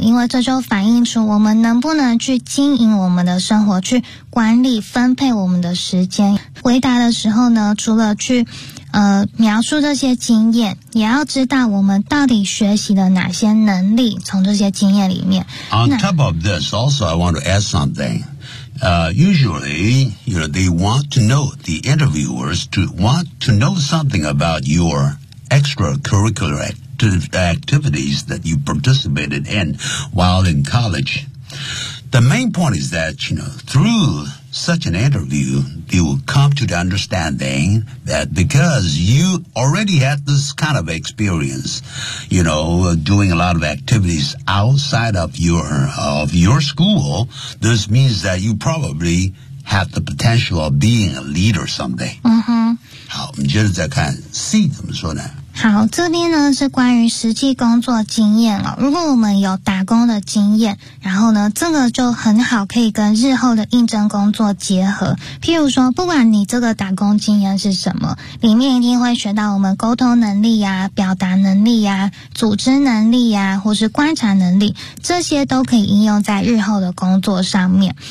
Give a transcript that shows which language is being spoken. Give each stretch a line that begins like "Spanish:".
Chinese: 因为这就反映出我们能不能去经营我们的生活，去管理分配我们的时间。回答的时候呢，除了去描述这些经验，也要知道我们到底学习了哪些能力，从这些经验里面。
English: On top of this, also I want to add something. Usually, you know, they want to know, the interviewers to want to know something about your extracurricular activities that you participated in while in college. The main point is that, you know, through such an interview, they will come to the understanding that because you already had this kind of experience, you know, doing a lot of activities outside of your school, this means that you probably have the potential of being a leader someday. 嗯哼。
Chinese: 好，我们接着再看 C 怎么说呢？好，这边呢是关于实际工作经验哦。如果我们有打工的经验，然后呢，这个就很好可以跟日后的应征工作结合。譬如说，不管你这个打工经验是什么，里面一定会学到我们沟通能力啊、表达能力啊、组织能力啊，或是观察能力，这些都可以应用在日后的工作上面。